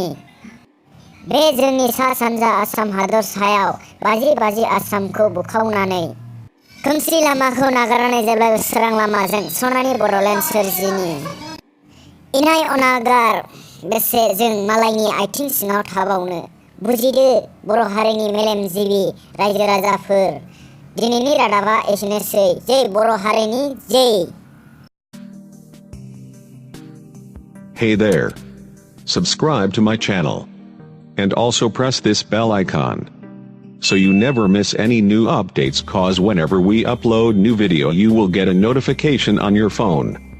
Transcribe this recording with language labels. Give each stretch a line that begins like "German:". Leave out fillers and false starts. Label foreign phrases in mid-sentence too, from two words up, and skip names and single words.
Bodo: बे जोंनि सा सानजा आसाम हादरसायाव बाजि आसामखौ बुखावनानै खोमसि लामाखौ नागारनानै जेब्लाबो सोरां लामाजों सनानि बड'लेण्ड सोरजिनि। इनाय अनागार बेसे जों मालायनि आथिं सिङाव थाबावनो? बुजिदो बर' हारिनि मेलेमजिबि रायजो राजाफोर, दिनैनि रादाबा एसेनोसै। जै बर' हारिनि जै।
English: Hey there. Subscribe to my channel. And also press this bell icon, so you never miss any new updates, cause whenever we upload new video you will get a notification on your phone.